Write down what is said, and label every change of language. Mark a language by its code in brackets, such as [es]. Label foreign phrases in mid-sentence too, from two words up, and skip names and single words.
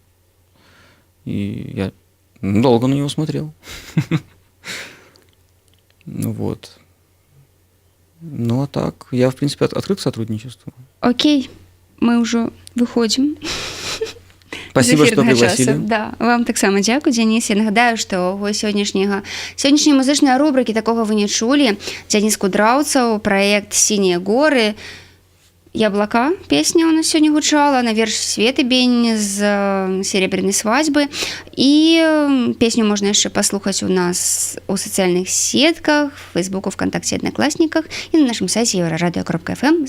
[ru] И я долго на него смотрел. Вот. Ну, а так, я, в принципе, открыт к сотрудничеству. Окей, мы уже выходим. Спасибо, что пригласили. [be] Да, вам таксама дзякуй, Дзяніс. Я нагадаю, што сённяшняй музычнай рубрыкі такога вы не чулі. Дзяніс Кудраўцаў, праект «Сінія горы». «Яблока» песня у нас сёння гучала, на верш Светы Бень з «Серебряной свадьбы». І песню можна яшчэ паслухаць у нас у сацыяльных сетках, в Фейсбуку, ВКонтакте, Одноклассниках і на нашым сайце еврорадио.фм.